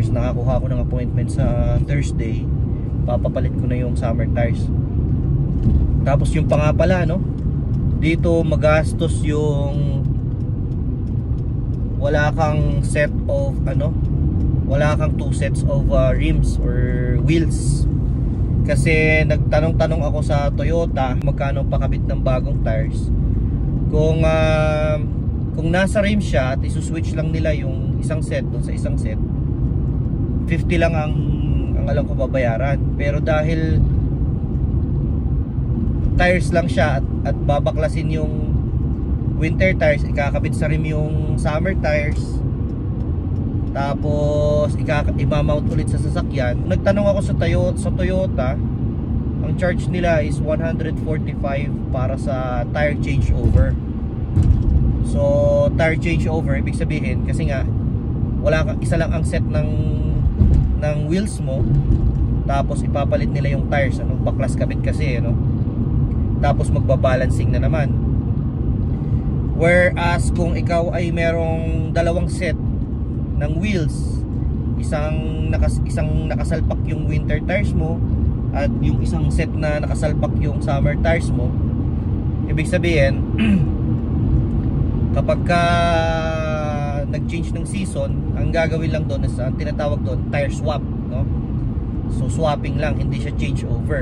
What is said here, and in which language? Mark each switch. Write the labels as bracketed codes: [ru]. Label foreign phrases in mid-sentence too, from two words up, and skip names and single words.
[tl] Nakakuha ko ng appointment sa Thursday, papapalit ko na yung [en] summer tires. [tl] Tapos yung pa nga pala, dito magastos yung wala kang [en] set of [tl] wala kang [en] 2 sets of rims or wheels. [tl] Kasi nagtanong-tanong ako sa Toyota magkano pakabit ng bagong tires. Kung nasa rim siya at isuswitch lang nila yung isang set doon sa isang set, 50 lang ang alam ko babayaran. Pero dahil tires lang siya at babaklasin yung [en] winter tires, [tl] ikakabit sa rim yung [en] summer tires, [tl] tapos i-mount ulit sa sasakyan. Nagtanong ako sa Toyota, ang charge nila is 145 para sa [en] tire changeover. So tire changeover, [tl] ibig sabihin kasi nga isa lang ang set ng wheels mo, tapos ipapalit nila yung tires, baklas kabit kasi, tapos magbabalancing na naman. Whereas kung ikaw ay merong 2 set ng wheels, isang nakasalpak yung [en] winter tires [tl] mo at yung isang set na nakasalpak yung [en] summer tires [tl] mo, ibig sabihin kapag nag-change ng season, ang gagawin lang doon is ang tinatawag doon [en] tire swap, [tl] so swapping lang, hindi siya [en] change over.